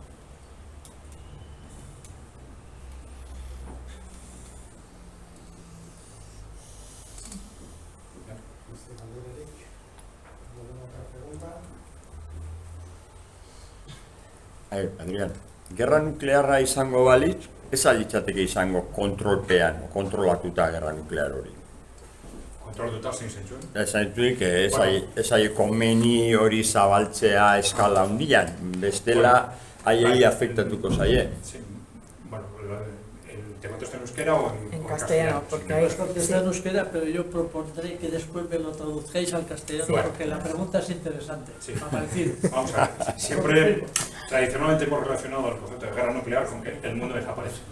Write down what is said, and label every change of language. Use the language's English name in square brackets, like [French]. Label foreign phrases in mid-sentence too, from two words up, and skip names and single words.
[Basque] Adrián, gerra nuklearra izango balitz, ez alitzateke izango kontrolpean, kontrolatuta gerra nuklear hori. Kontrolatuta zein zentzuen? Zaintuik, ez ai komeni hori zabaltzea eskala handian, bestela haiei afektatuko zaie. [Spanish] Sí, bueno, ¿te contesto en euskera o en castellano? Porque hay Contestar en euskera, pero yo propondré que después me lo traduzcáis al castellano, Bueno. porque la pregunta es interesante. Sí. Para decir, Vamos a ver, siempre tradicionalmente hemos relacionado el concepto de guerra nuclear con que el mundo desaparece, ¿no?